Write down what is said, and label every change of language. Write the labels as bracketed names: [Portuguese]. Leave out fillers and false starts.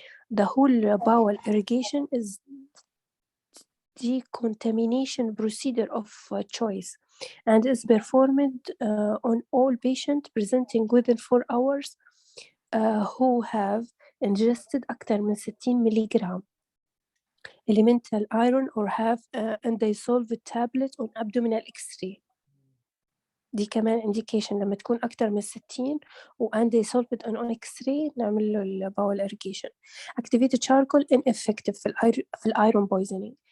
[English] The whole bowel irrigation is decontamination procedure of choice and is performed on all patients presenting within 4 hours who have ingested [Arabic] أكثر من 60 ملغ [English] elemental iron or have undissolved tablet on abdominal x-ray. [Arabic] دي كمان indication لما تكون أكتر من 60 و [English] undissolved on x-ray [Arabic] نعمل له الباول irrigation. [English] activated charcoal ineffective [Arabic] في الأيرون [English] poisoning.